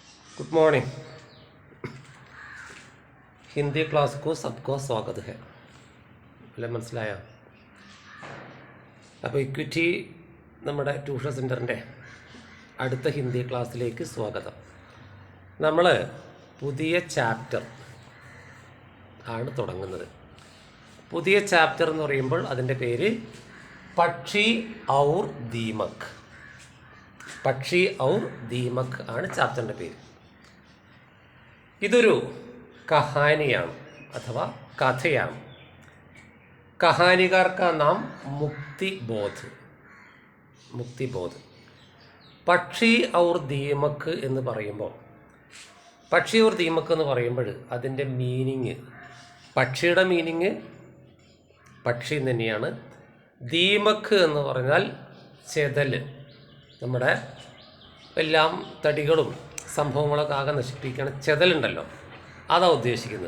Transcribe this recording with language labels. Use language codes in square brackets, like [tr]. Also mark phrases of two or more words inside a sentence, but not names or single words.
[en] good morning. [hi] हिंदी क्लास को सबको स्वागत है। [ml] അല്ലേ മനസ്സിലായോ? അപ്പോൾ ഇക്വിറ്റി നമ്മുടെ ട്യൂഷൻ സെൻറ്ററിൻ്റെ അടുത്ത ഹിന്ദി ക്ലാസ്സിലേക്ക് സ്വാഗതം. നമ്മൾ പുതിയ ചാപ്റ്റർ ആണ് തുടങ്ങുന്നത്. പുതിയ ചാപ്റ്റർ എന്ന് പറയുമ്പോൾ അതിൻ്റെ പേര് പക്ഷി ഔർ ദീമക്. പക്ഷി ഔർ ദീമക് ആണ് ചാപ്റ്ററിൻ്റെ പേര്. ഇതൊരു കഹാനിയാണ് അഥവാ കഥയാണ്. [hi] कहानीकार का नाम മുക്തിബോധ്. [ml] പക്ഷി ഔർ ദീമക് എന്ന് പറയുമ്പോൾ പക്ഷി ഔർ ദീമക് എന്ന് പറയുമ്പോൾ അതിൻ്റെ മീനിങ്, പക്ഷിയുടെ മീനിങ് പക്ഷി തന്നെയാണ്. ദീമക് എന്ന് പറഞ്ഞാൽ ചെതൽ, നമ്മുടെ എല്ലാം തടികളും സംഭവങ്ങളൊക്കെ ആകെ നശിപ്പിക്കുന്ന ചെതലുണ്ടല്ലോ, അതാണ് ഉദ്ദേശിക്കുന്നത്.